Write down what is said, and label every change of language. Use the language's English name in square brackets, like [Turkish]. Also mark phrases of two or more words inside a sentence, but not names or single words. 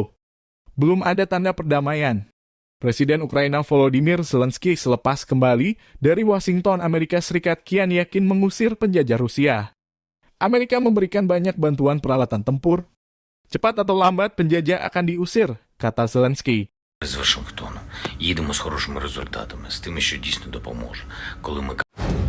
[Indonesian] Belum ada tanda perdamaian. Presiden Ukraina Volodymyr Zelensky selepas kembali dari Washington, Amerika Serikat kian yakin mengusir penjajah Rusia. Amerika memberikan banyak bantuan peralatan tempur. Cepat atau lambat penjajah akan diusir, kata Zelensky. [Ukrainian] З Вашингтону. Їдемо з хорошими результатами, з тими, що дійсно допоможе. Коли ми